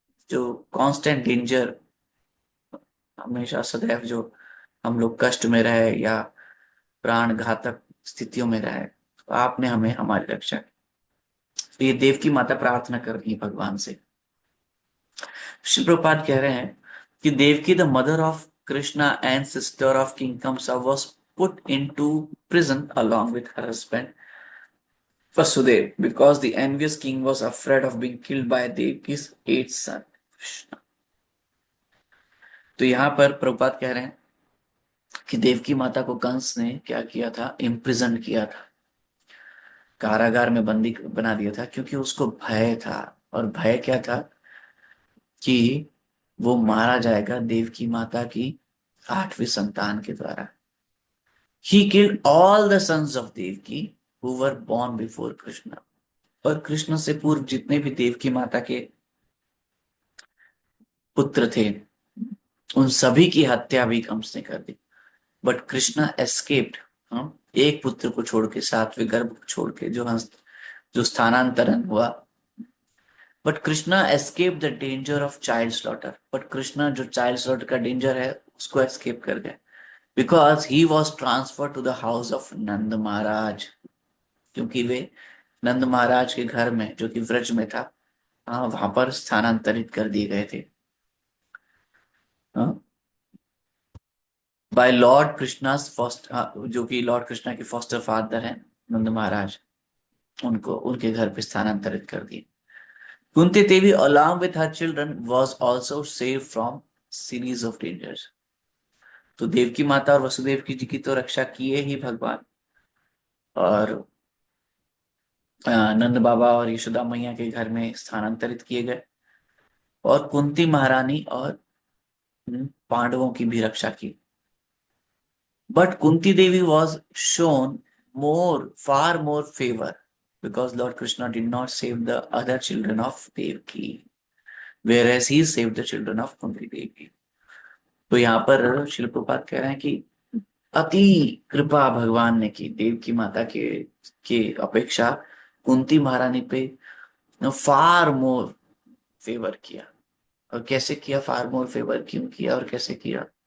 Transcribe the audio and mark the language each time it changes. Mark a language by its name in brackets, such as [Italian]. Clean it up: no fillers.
[Hindi] जो constant danger, हमेशा सदैव जो हम लोग कष्ट में रहे या प्राण घातक स्थितियों में रहे, तो आपने हमें हमारी रक्षा की। तो ये देवकी माता प्रार्थना कर रही है भगवान से। श्री प्रभुपाद कह रहे हैं कि [English] Devaki, the mother of Krishna and sister of King Kamsa, was put into prison along with her husband Vasudev because the envious king was afraid of being killed by Devki's eighth son Krishna. [Hindi] तो यहाँ पर प्रभुपाद कह रहे हैं कि देवकी माता को कंस ने क्या किया था? इम्प्रिजन किया था, कारागार में बंदी बना दिया था, क्योंकि उसको भय था। और भय क्या था? कि वो मारा जाएगा देवकी माता की आठवीं संतान के द्वारा। [English] He killed all the sons of Devki who were born before Krishna. [Hindi] और कृष्ण से पूर्व जितने भी देवकी माता के पुत्र थे, उन सभी की हत्या भी कंस ने कर दी। [English] but Krishna escaped, [Hindi] एक पुत्र को छोड़ के, सातवें गर्भ को छोड़ के, जो स्थानांतरण हुआ। [English] but Krishna escape the danger of child slaughter, [Hindi] but Krishna जो चाइल्ड स्लॉटर का डेंजर है उसको एस्केप कर गए, [English] because he was transfer to the house of Nanda Maharaj, [Hindi] क्योंकि वे नंद महाराज के घर में, जो कि व्रज में था, वहां पर स्थानांतरित कर दिए गए थे [English] by Lord Krishna's first, जो कि Lord Krishna के फॉस्टर फादर [Hindi] हैं नंद महाराज, उनको उनके घर पे स्थानांतरित कर दिए। [English] Kunti Devi along with her children was also saved from series of dangers. [Hindi] तो देवकी माता और वसुदेव की जी की तो रक्षा किए ही भगवान, और नंद बाबा और यशोदा मैया के घर में स्थानांतरित किए गए, और कुंती महारानी और पांडवों की भी रक्षा की। [English] But Kunti Devi was shown far more favor because Lord Krishna did not save the other children of Devaki, whereas he saved the children of Kunti Devi. [Hindi] तो यहाँ पर शिल प्रभुपाद कह रहे हैं कि अति कृपा भगवान ने की देवकी माता के अपेक्षा कुंती महारानी पे [English] far more favour [Hindi] किया। और कैसे किया, [English] far more favour [Hindi] क्यों किया और कैसे किया?